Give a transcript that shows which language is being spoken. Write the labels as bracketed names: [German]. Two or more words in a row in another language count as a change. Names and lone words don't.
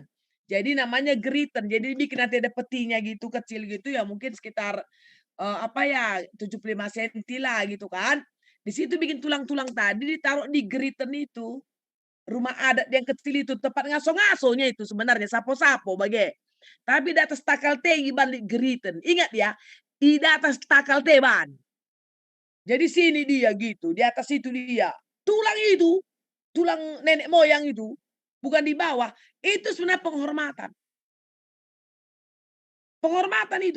[Indonesian] Jadi namanya geritan. Jadi bikin nanti ada petinya gitu kecil gitu ya mungkin sekitar 75 senti lah gitu kan. Di situ bikin tulang-tulang tadi ditaruh di geritan itu. Rumah adat yang kecil itu tempat ngaso-ngasonya itu sebenarnya [Batak Karo] sapo-sapo bagai. [Indonesian] Tapi di atas takal tinggi balik geritan. Ingat ya, di atas takal teban. Jadi sini dia gitu, di atas itu dia. Tulang itu, tulang nenek moyang itu, bukan di bawah. Itu sebenarnya penghormatan. Penghormatan itu.